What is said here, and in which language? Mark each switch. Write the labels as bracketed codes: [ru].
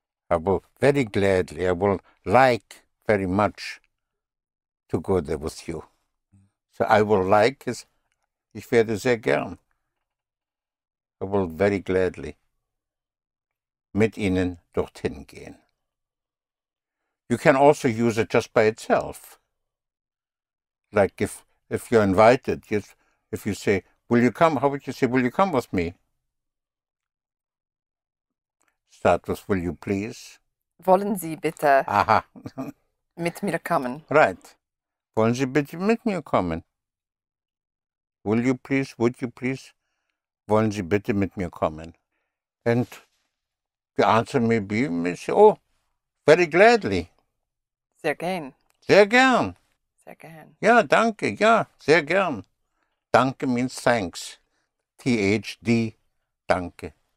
[en] I will very gladly, I will like very much to go there with you. So I will like is, [de] ich werde sehr gern. [en] I will very gladly [de] mit ihnen dorthin gehen. [en] You can also use it just by itself. Like if you're invited, if you say, will you come? How would you say, will you come with me? Start with, will you please? [de] Wollen Sie bitte Aha. mit mir kommen? [en] Right. [de] Wollen Sie bitte mit mir kommen? [en] Will you please? Would you please? [de] Wollen Sie bitte mit mir kommen? [en] And the answer may be, oh, very gladly. [de] Sehr gern. Sehr gern. Sehr gern. Ja, danke. Ja, sehr gern. Danke [en] means thanks. [de] THD, danke.